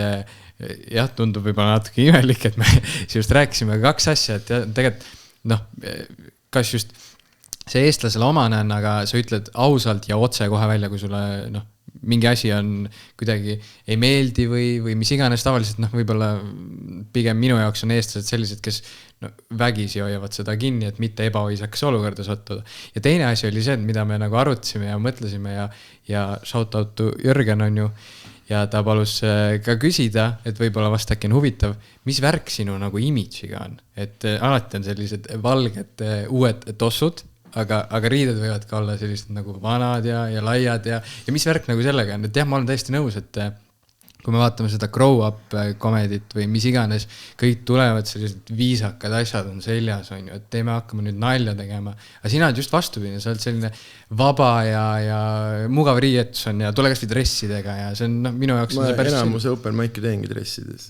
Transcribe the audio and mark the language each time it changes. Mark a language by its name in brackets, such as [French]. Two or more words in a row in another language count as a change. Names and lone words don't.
[Estonian] jah, tundub võib-olla natuke imelik, et me just rääkisime 2 asja, et tegelikult kas just see eestlasele omane on, aga sa ütled ausalt ja otse kohe välja, kui sulle mingi asi on kuidagi ei meeldi või mis iganes tavaliselt, võib-olla pigem minu jaoks on eestlased sellised, kes vägisi hoiavad seda kinni, et mitte ebahoisakas olukorda sattuda. Ja teine asi oli see, mida me nagu arutasime ja mõtlesime ja [English] shout out to [Estonian] Jürgen on ju, ja ta palus ka küsida, et võib-olla vast äkki on huvitav, mis värk sinu nagu imidžiga on, et alati on sellised valged uued tossud, aga riided võivad ka olla sellised nagu vanad ja laiad ja mis värk nagu sellega on, et jah, ma olen täiesti nõus, et kui me vaatame seda [English] grow up [Estonian] komedit või mis iganes, kõik tulevad sellised viisakad asjad on seljas, on ju, et teeme hakkama nüüd nalja tegema, aga sina oled just vastupidi, sa oled selline vaba ja mugav riietus on ja tule kas või dressidega ja see on minu jaoks ma enamuse [English] open mic'i [Estonian] teengi dressides.